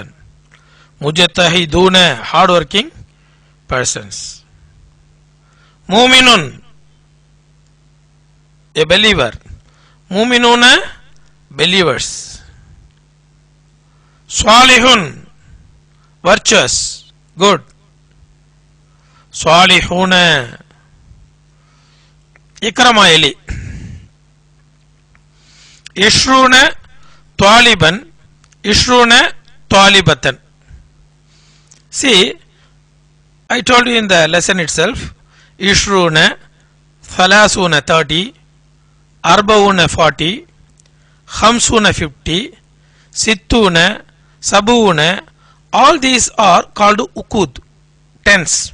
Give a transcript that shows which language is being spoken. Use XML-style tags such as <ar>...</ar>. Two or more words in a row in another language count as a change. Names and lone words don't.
<en>Mujtahiduna, hardworking persons. Muminun, a believer. Muminuna, believers. Salihun, virtuous, good.</en> <ar>Salihuna. Ikrama Eli. عشرون طالبًا. عشرون طالبةً.</ar> <en>See, I told you in the lesson itself,</en> <ar>عشرون، ثلاثون 30، أربعون 40، خمسون 50، ستون، سبعون,</ar> <en>all these are called ukud, tense.</en>